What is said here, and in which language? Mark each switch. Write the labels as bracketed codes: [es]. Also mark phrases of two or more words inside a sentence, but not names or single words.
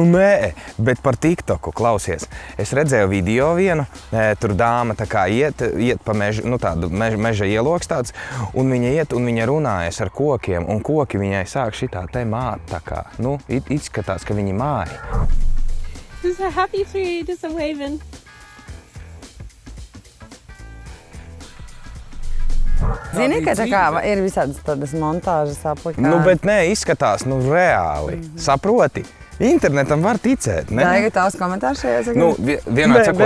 [lv] Nē, bet par TikToku, klausies. Es redzēju video vienu, tur dāma tā kā iet pa mežu, tādu meža ieloks tāds, un viņa iet un viņa runājas ar kokiem, un koki viņai sāk šitā te māt tā kā, izskatās, ka viņi māja. [en] This is a happy tree, this is a waving. [lv] Zini, ka tā kā ir visādas tādas montāžas aplikācijas. Bet nē, izskatās, reāli. Saproti? Internetam var ticēt, ne? Daiga, tavs komentārs šajā sakā? Vienmēr Bez